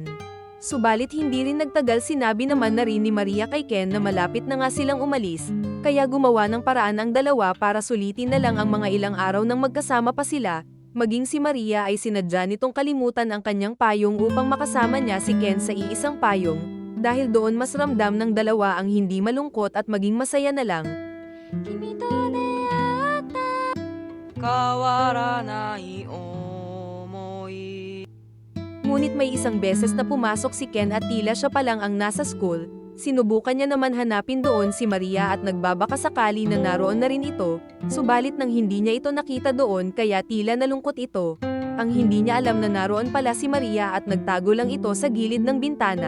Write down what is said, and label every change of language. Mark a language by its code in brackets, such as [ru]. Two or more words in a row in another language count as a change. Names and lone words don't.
[tl] Subalit hindi rin nagtagal sinabi naman na rin ni Maria kay Ken na malapit na nga silang umalis, kaya gumawa ng paraan ang dalawa para sulitin na lang ang mga ilang araw nang magkasama pa sila. Maging si Maria ay sinadya nitong kalimutan ang kanyang payong upang makasama niya si Ken sa iisang payong, dahil doon mas ramdam ng dalawa ang hindi malungkot at maging masaya na lang. [ja] 君と出会った変わらない思い。 [tl] Ngunit may isang beses na pumasok si Ken at tila siya pa lang ang nasa school, sinubukan niya naman hanapin doon si Maria at nagbabaka sakali na naroon na rin ito, subalit nang hindi niya ito nakita doon kaya tila nalungkot ito. Ang hindi niya alam na naroon pala si Maria at nagtago lang ito sa gilid ng bintana.